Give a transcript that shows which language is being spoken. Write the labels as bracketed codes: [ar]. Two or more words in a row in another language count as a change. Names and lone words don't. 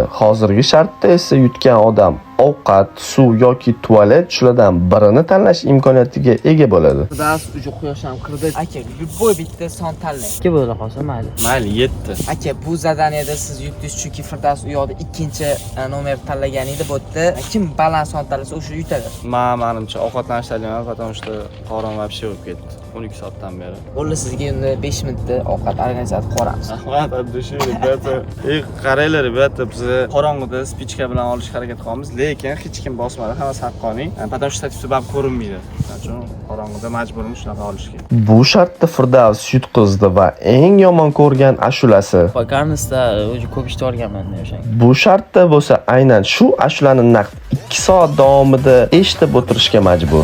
[uz] Hozirgi shartda esa yutgan odam ovqat, suv yoki tualet shulardan birini tanlash imkoniyatiga ega bo'ladi. Firdavs uju quyosh ham kirdi. Aka, любой bitta son tanlang. 2 bo'ldi qolsa mayli. Mayli, 7. Aka, bu zadaniyada siz yutdingiz chunki Firdavs u yoqda ikkinchi nomer tanlagan edi. Bu yerda kim baland son tanlasa o'sha yutadi. Menimcha ovqatlanishdan [ru] потому что [uz] qorin вообще bo'lib ketdi. 12 soatdan beri. Bo'ldi, sizga endi 5 minutda ovqat organizatsiya qilamiz. Rahmat, abdushir, rебята. Qaranglar, rебята, biz qorong'ida spichka bilan olishga harakat qilamiz, lekin hech kim bosmadi, hammasi haqqoniy. [ru] Потому что [uz] statistika ko'rinmaydi. Shuning uchun qorong'ida majburmiz shunaqa olishga. Bu shartda Firdavs yutqizdi va eng yomon ko'rgan ashulasi. Vakarnisda ko'p ishni olganman o'shanga. Bu shartda bo'lsa aynan shu ashulani naqd 2 soat davomida eshitib o'tirishga majbur.